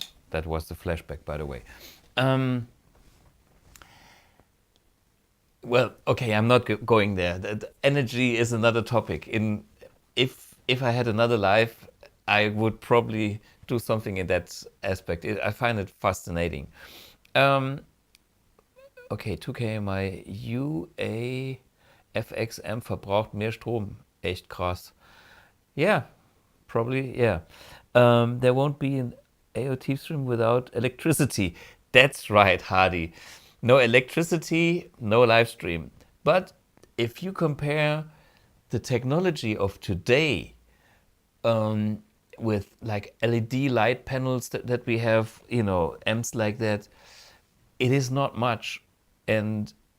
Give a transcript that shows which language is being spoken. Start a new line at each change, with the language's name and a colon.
English: That was the flashback, by the way. Well, okay, I'm not going there. The energy is another topic. If I had another life, I would probably do something in that aspect. I find it fascinating. Okay, 2K, my UAFX amp
German: verbraucht mehr Strom. Echt krass.
English: Yeah, probably, yeah. There won't be an AOT stream without electricity. That's right, Hardy. No electricity, no live stream. But if you compare the technology of today with like LED light panels that we have, amps like that, it is not much. And